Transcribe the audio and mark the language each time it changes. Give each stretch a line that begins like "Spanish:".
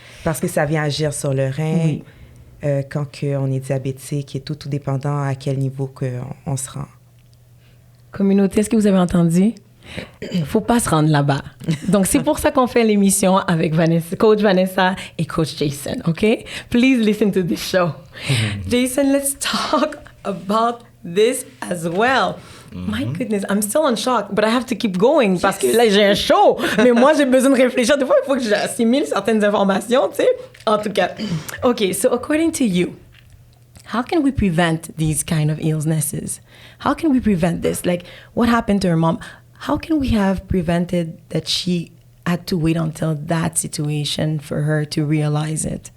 French: Parce que ça vient agir sur le rein. Oui. Quand on est diabétique et tout dépendant à quel niveau on se rend. Communauté, est-ce que vous avez entendu? Faut pas se rendre là-bas. Donc, c'est pour ça qu'on fait l'émission avec Coach Vanessa et Coach Jason, OK?
English: Please listen to this show. Jason, let's talk about this as well. My goodness, I'm still in shock, but I have to keep going
French: parce que là, j'ai un show. Mais moi, j'ai besoin de réfléchir. Des fois, il faut que j'assimile certaines informations, tu sais. En tout cas.
English: OK, so according to you, how can we prevent these kind of illnesses? How can we prevent this? Like, what happened to her mom? How can we have prevented that she had to wait until that situation for her to realize it.